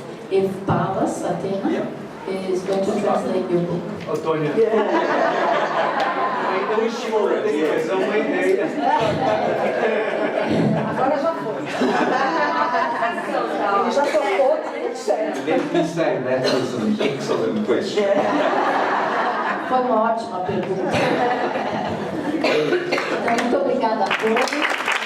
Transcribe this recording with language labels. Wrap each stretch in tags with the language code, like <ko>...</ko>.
<en>If Paula, Athena, is going to translate your book.</en> <pt>Antônia. Ainda não estimula, mas é uma ideia. Agora já foi. Ele já tocou, tudo certo.</pt> <en>Let me say that was an excellent question.</en> <pt>Foi uma ótima pergunta. Então, muito obrigada a todos.</pt>